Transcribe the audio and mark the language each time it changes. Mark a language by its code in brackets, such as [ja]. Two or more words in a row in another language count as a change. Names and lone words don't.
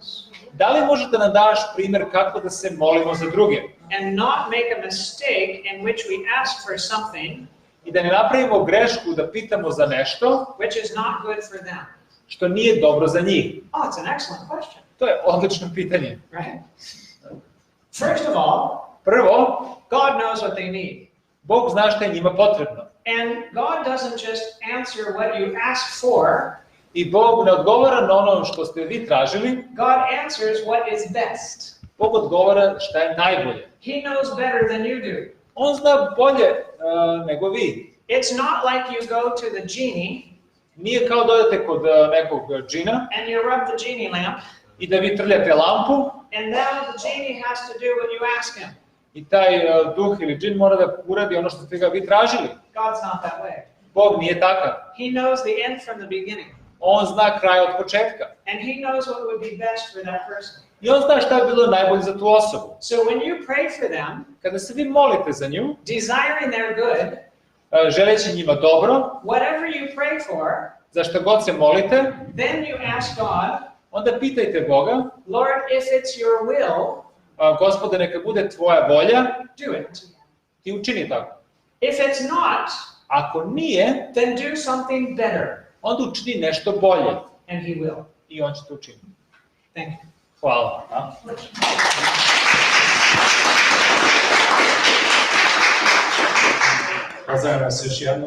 [sr] da li možeš da nam daš primjer kako da se molimo za druge [en] and not make a mistake in which we ask for something [sr] i da ne napravimo grešku da pitamo za nešto [en] which is not good for them? [sr] što nije dobro za njih? [en] Oh, it's an excellent question, [sr] To je odlično pitanje. [en] right? First of all, [sr] Prvo, [en] God knows what they need. [sr] Bog zna šta je njima potrebno. [en] And God doesn't just answer what you ask for, [sr] I Bog ne odgovara na ono što ste vi tražili, [en] God answers what is best. [sr] Bog odgovara šta je najbolje. [en] He knows better than you do. [sr] On zna bolje nego vi. [en] It's not like you go to the genie [sr] Nije kao da odete kod nekog džina [en] and you rub the genie lamp, [sr] i da vi trljate lampu [en] and now the genie has to do what you ask him. [sr] i taj duh ili džin mora da uradi ono što ste ga vi tražili. [en] God's not that way. [sr] Bog nije takav. [en] He knows the end from the beginning, [sr] On zna kraj od početka. [en] and he knows what would be best for that person. [sr] I on zna šta je bilo najbolje za tu osobu. [en] So when you pray for them, [sr] Kada se vi molite za nju, [en] desiring their good, [sr] želeći njima dobro, [en] whatever you pray for, [sr] za što god se molite, [en] then you ask God, [sr] onda pitajte Boga, [en] Lord, if it's your will, [sr] Gospode, neka bude tvoja volja, [en] do it. [sr] ti učini tako. [en] If it's not, [sr] Ako nije, [en] then do something better, [sr] onda učini nešto bolje [en] and he will. [sr] i on će to učiniti. [en] Thank you. [sr] Hvala. Pozdravljam vas još jednom.